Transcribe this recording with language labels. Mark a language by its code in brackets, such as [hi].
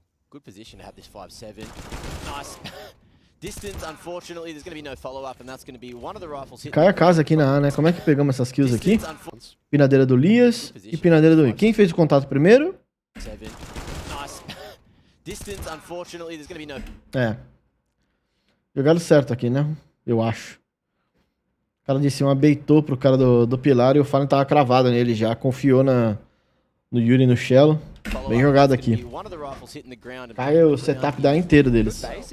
[en] Good position to have this 5-7. Nice. Distance, unfortunately, there's going to be no follow-up, and that's going to be one of the rifles hit. [pt] Cai a casa aqui na A, né? Como é que pegamos essas kills aqui? Pinadeira do Lias e pinadeira do I. Quem fez o contato primeiro? [en] Nice. Distance, unfortunately, there's going to be no... [pt] É. Jogado certo aqui, né? Eu acho. O cara de cima baitou pro cara do pilar e o Fallen tava cravado nele já. Confiou no Yuri e no Shello. Bem jogado aqui. Cai o setup da inteiro deles.